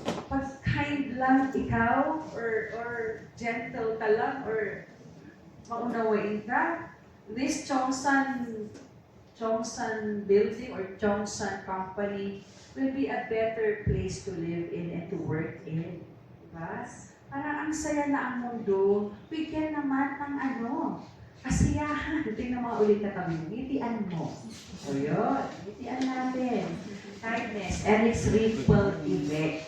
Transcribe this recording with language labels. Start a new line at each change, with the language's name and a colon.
Filipino: Pag kind lang ikaw, or gentle ka lang, or maunawain ka,
English: this Chongsan building or Chongsan company will be a better place to live in and to work in.
Filipino: Diba? Parang ang saya na ang mundo, bigyan naman ng kasiyahan. Tingnan mo ulit na kami, ngitian mo. O yun, ngitian natin.
English: Kindness and its ripple effect.